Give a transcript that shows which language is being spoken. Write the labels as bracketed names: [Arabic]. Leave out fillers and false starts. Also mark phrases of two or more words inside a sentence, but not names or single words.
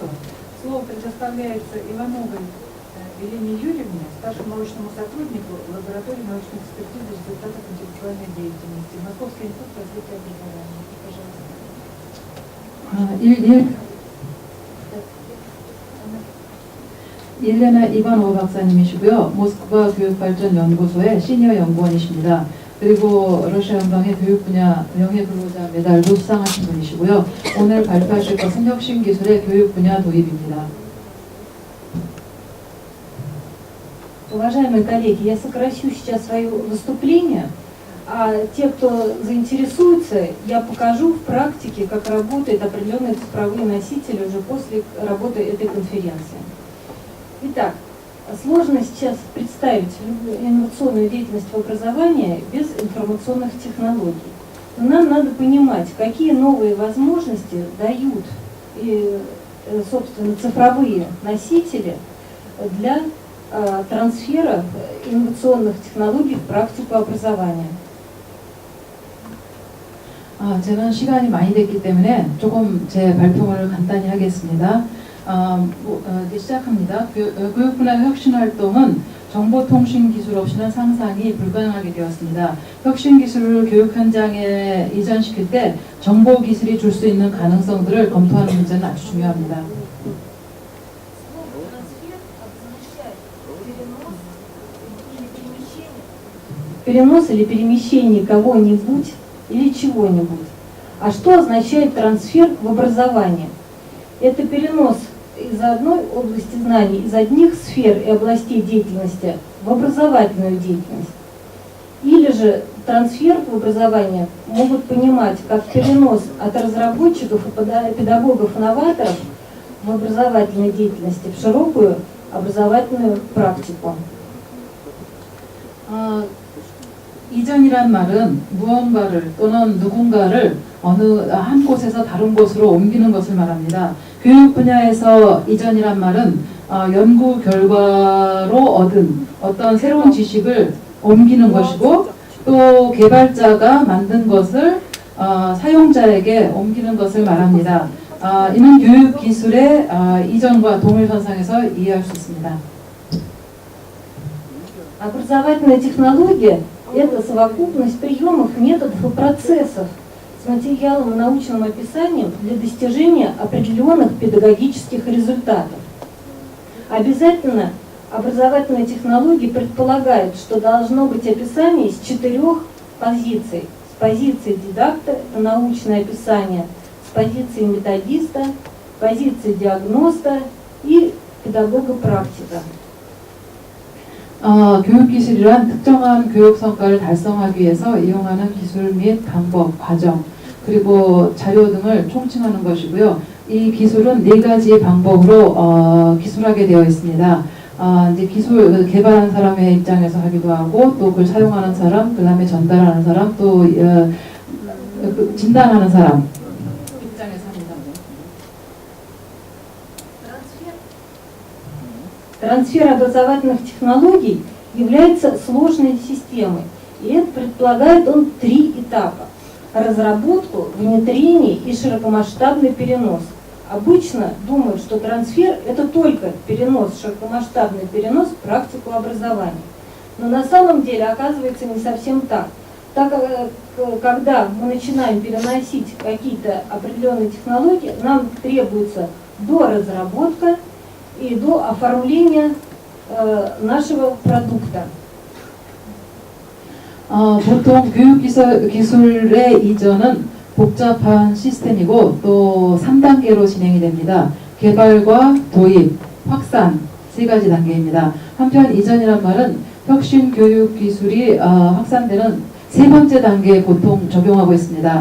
[Russian] Слово предоставляется Ивановой Елене Юрьевне, старшему научному сотруднику лаборатории научной экспертизы результатов интеллектуальной деятельности. Московский институт развития образования. Пожалуйста. [Korean] 일레나 이바노 박사님이시고요. 모스크바 교육발전연구소의 시니어 연구원이십니다. 그리고 러시아 연방의 교육 분야 명예근로자 메달도 수상하신 분이시고요. 오늘 발표하실 것은 혁신기술의 교육 분야 도입입니다. [Russian] Уважаемые коллеги, я сокращу сейчас свое выступление, а те, кто заинтересуется, я покажу в практике, как работают определенные цифровые носители уже после работы этой конференции. Итак, сложно сейчас представить инновационную деятельность в образовании без информационных технологий. Но нам надо понимать, какие новые возможности дают и, собственно, цифровые носители для трансфера инновационных технологий в практику образования. [Korean] 저는 시간이 많이 됐기 때문에 조금 제 발표를 간단히 하겠습니다. 이제 시작합니다. 교육 분야 혁신 활동은 정보통신 기술 없이는 상상이 불가능하게 되었습니다. 혁신 기술을 교육 현장에 이전시킬 때 정보 기술이 줄 수 있는 가능성들을 검토하는 문제는 아주 중요합니다. [Russian] Перенос или перемещение кого-нибудь или чего-нибудь. А что означает трансфер в образование? Это перенос из одной области знаний, из одних сфер и областей деятельности в образовательную деятельность. Или же трансфер в образование могут понимать как перенос от разработчиков и педагогов-новаторов в образовательной деятельности в широкую образовательную практику. [Korean] 이전이란 말은 무언가를 또는 누군가를 어느 한 곳에서 다른 곳으로 옮기는 것을 말합니다. 교육 분야에서 이전이란 말은 연구 결과로 얻은 어떤 새로운 지식을 옮기는 것이고 또 개발자가 만든 것을 사용자에게 옮기는 것을 말합니다. 이는 교육 기술의 이전과 동일선상에서 이해할 수 있습니다. [Russian] Образовательная технология – это совокупность приемов, методов и процессов с материалом и научным описанием для достижения определенных педагогических результатов. Обязательно образовательная технология предполагает, что должно быть описание с 4 позиций. С позиции дидакта – это научное описание, с позиции методиста, с позиции диагноста и педагога-практика. [Korean] 교육기술이란 특정한 교육 성과를 달성하기 위해서 이용하는 기술 및 방법, 과정, 그리고 자료 등을 총칭하는 것이고요. 이 기술은 4가지 방법으로 기술하게 되어 있습니다. 이제 기술 개발하는 사람의 입장에서 하기도 하고 또 그걸 사용하는 사람, 그 다음에 전달하는 사람, 또 진단하는 사람 입장에서 합니다. [Russian] Трансфер образовательных технологий является сложной системой, и это предполагает он 3 этапа: разработку, внедрение и широкомасштабный перенос. Обычно думают, что трансфер – это только перенос, широкомасштабный перенос в практику образования. Но на самом деле оказывается не совсем так. Так как когда мы начинаем переносить какие-то определенные технологии, нам требуется доразработка и до оформления нашего продукта. [Korean] 보통 교육기술의 이전은 복잡한 시스템이고 또 3단계로 진행이 됩니다. 개발과 도입, 확산 3가지 단계입니다. 한편 이전이란 말은 혁신 교육기술이 확산되는 3번째 단계에 보통 적용하고 있습니다.